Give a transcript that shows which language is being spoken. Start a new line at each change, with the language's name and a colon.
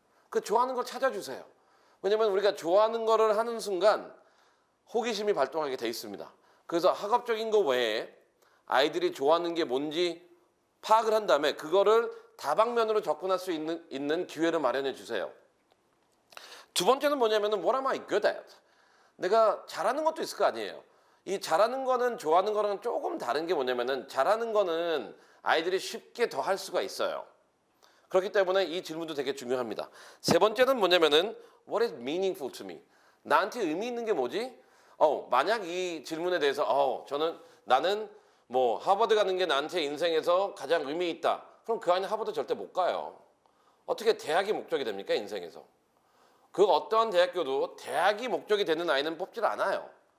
Korean: 그 좋아하는 걸 찾아주세요. 왜냐면 우리가 좋아하는 거를 하는 순간 호기심이 발동하게 돼 있습니다. 그래서 학업적인 거 외에 아이들이 좋아하는 게 뭔지 파악을 한 다음에 그거를 다방면으로 접근할 수 있는 기회를 마련해 주세요.
English: 두 번째는 뭐냐면은 what am I good at?
Korean: 내가 잘하는 것도 있을 거 아니에요. 이 잘하는 거는 좋아하는 거랑 조금 다른 게 뭐냐면은 잘하는 거는 아이들이 쉽게 더 할 수가 있어요. 그렇기 때문에 이 질문도 되게 중요합니다.
English: 세 번째는 뭐냐면은 what is meaningful to me?
Korean: 나한테 의미 있는 게 뭐지? 만약 이 질문에 대해서 나는 뭐 하버드 가는 게 나한테 인생에서 가장 의미 있다. 그럼 그 아이는 하버드 절대 못 가요. 어떻게 대학이 목적이 됩니까, 인생에서? 그 어떠한 대학교도 대학이 목적이 되는 아이는 뽑질 않아요.